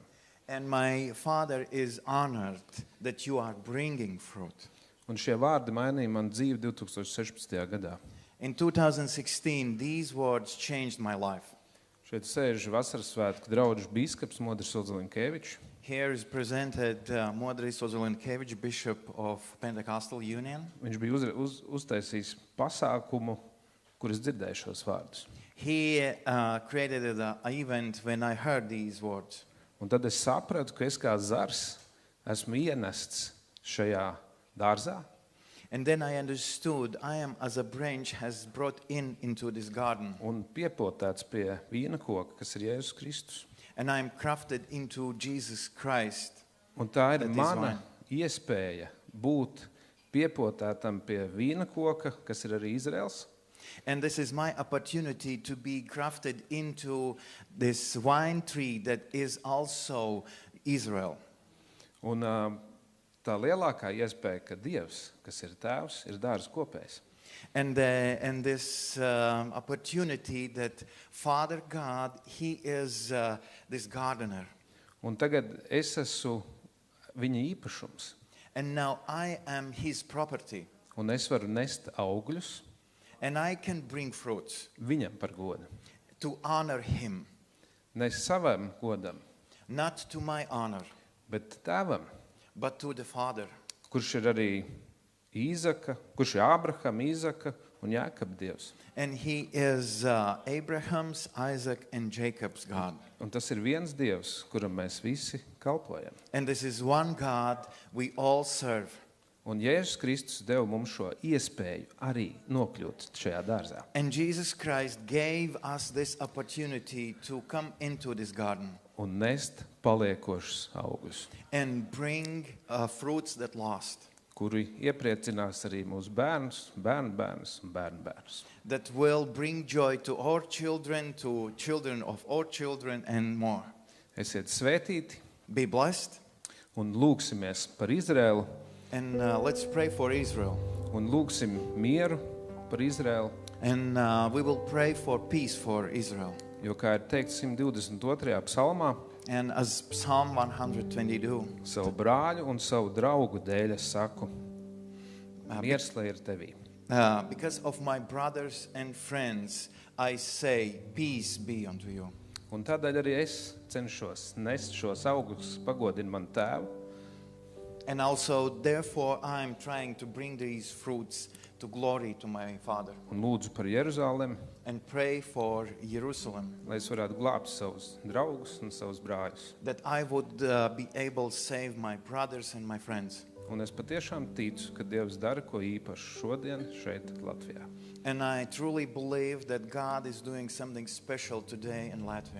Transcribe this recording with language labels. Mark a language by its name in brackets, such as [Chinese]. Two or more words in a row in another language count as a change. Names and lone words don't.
[English] And my father is honored that you are bringing fruit. [Latvian] Un šie vārdi mainīja man dzīvi 2016. gadā. [English] In 2016, these words changed my life. [Latvian] Šeit sēž vasaras svētku draudžu bīskaps Modris Ozolinkevičs. [English] Here is presented Modris Ozolinkevičs, Bishop of Pentecostal Union. [Latvian] Viņš bija uztaisījis pasākumu, kur es dzirdēju šos vārdus. [English] He created an event when I heard these words. [Latvian] Un tad es sapratu, ka es kā zars esmu ienests šajā dārzā. [English] And then I understood I am as a branch has brought into this garden. [Latvian] Un piepotēts pie vīna koka, kas ir Jēzus Kristus. [English] And I am crafted into Jesus Christ. [Latvian] Un tā ir [English] That is [Latvian] mana iespēja būt piepotētam pie vīna koka, kas ir arī Izraels. [English] And this is my opportunity to be grafted into this wine tree that is also Israel. [Latvian] Un tā lielākā iespēja, ka Dievs, kas ir tēvs, ir dārza kopējs. [English] And this opportunity that Father God, He is this gardener. [Latvian] Un tagad es esmu viņa īpašums, [English] And now I am His property. [Latvian] un es varu nest augļus [English] And I can bring fruits [Latvian] viņam par godu. [English] to honor Him. [Latvian] Ne savam godam, [English] Not to my honor, [Latvian] bet tēvam, [English] but to the Father. [Latvian] kurš ir arī Īzaka, kurš ir Ābrahama, Īzaka un Jākaba Dievs. [English] And He is Abraham's, Isaac, and Jacob's God. [Latvian] Un tas ir viens Dievs, kuram mēs visi kalpojam. [English] And this is one God we all serve. [Latvian] Un Jēzus Kristus deva mums šo iespēju arī nokļūt šajā dārzā. [English] And Jesus Christ gave us this opportunity to come into this garden [Latvian] Un nest paliekošus augļus, [English] and bring fruits that lost, [Latvian] kuri iepriecinās arī mūsu bērnus, bērnbērnus un bērnbērnus. [English] that will bring joy to our children, to children of our children, and more. [Latvian] Esiet svētīti [English] Be blessed, [Latvian] un lūgsimies par Izraēlu [English] and let's pray for Israel. [Latvian] un lūgsim mieru par Izraēlu, [English] And we will pray for peace for Israel. [Latvian] jo, kā ir teikts 122. psalmā, [English] And as Psalm 122, [Latvian] savu brāļu un savu draugu dēļ es saku, Uh, miers lai ir tevī. [English] because of my brothers and friends, I say, peace be unto you. [Latvian] Un tādēļ arī es cenšos nest šos augļus, pagodinu man tēvu, [English] And also, therefore, I'm trying to bring these fruits to glory to my Father. [Latvian] un lūdzu par Jeruzalemi, [English] And pray for Jerusalem, [Latvian] lai es varētu glābt savus draugus un savus brāļus. [English] that I would be able to save my brothers and my friends. [Latvian] Un es patiešām ticu, ka Dievs dara ko īpašu šodien šeit Latvijā. [English] And I truly believe that God is doing something special today in Latvia.